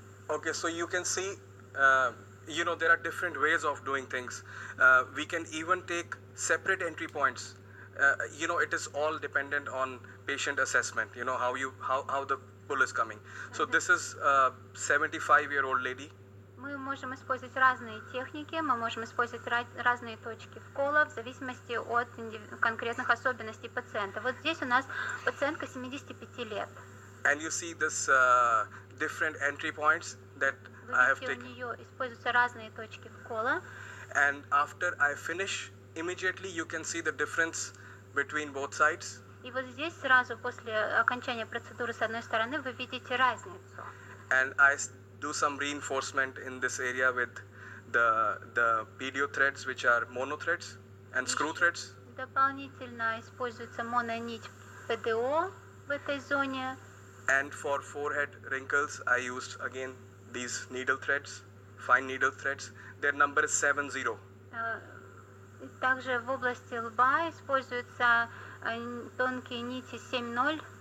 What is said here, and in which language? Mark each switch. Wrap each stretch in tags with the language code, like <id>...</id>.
<en>Okay, so you can see, there are different ways of doing things. We can even take separate entry points. It is all dependent on patient assessment. How the pull is coming. So this is a 75-year-old lady.</en> <ru>Мы можем использовать разные техники, мы можем использовать разные точки вкола в зависимости от конкретных особенностей пациента. Вот здесь у нас пациентка 75 лет.</ru> <en>And you see this different entry points that I have</en> <ru>Видите, у</ru> <en>taken.</en> <ru>нее используются разные точки вкола.</ru> <en>And after I finish, immediately you can see the difference between both sides.</en> <ru>И вот здесь сразу после окончания процедуры с одной стороны вы видите разницу.</ru> <en>And I do some reinforcement in this area with the PDO threads, which are mono threads and screw threads.</en> <ru>Дополнительно используется мононить ПДО в этой зоне.</ru> <en>And for forehead wrinkles, I used again these needle threads, fine needle threads. Their number is 70.</en> <ru>Также в области лба используются тонкие нити 7.0.</ru>